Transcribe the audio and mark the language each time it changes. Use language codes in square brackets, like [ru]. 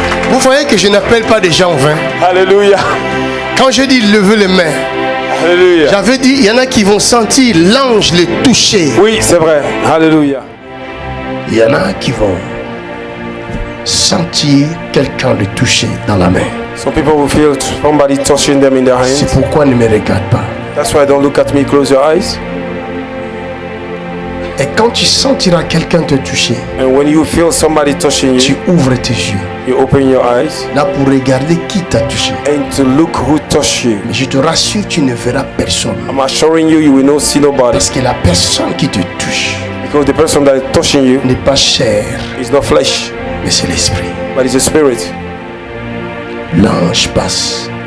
[fr] Vous voyez que je n'appelle pas des gens en vain. Alléluia. Quand je dis lever les mains, Alléluia. j'avais dit, il y en a qui vont sentir l'ange les toucher. Oui, c'est vrai. Alléluia. Il y en a qui vont sentir quelqu'un le toucher dans la main. [en] Some people will feel somebody touching them in their [fr] C'est [en] hands. [fr] pourquoi ne me regarde pas. [en] That's why don't look at me, close your eyes. [fr] Et quand tu sentiras quelqu'un te toucher, [en] And when you feel somebody touching [fr] tu [en] you, [fr] ouvres tes yeux. [en] you open your eyes [fr] Là pour regarder qui t'a touché. [en] and to look who touched you. [fr] Mais je te rassure, tu ne verras personne. [en] I'm assuring you, you will not see nobody. [fr] Parce que la personne qui te touche [en] Because the person that is touching you [fr] n'est pas chair, [en] is not flesh, [fr] mais c'est l'esprit. [en] but it's a spirit. [fr] L'ange passe,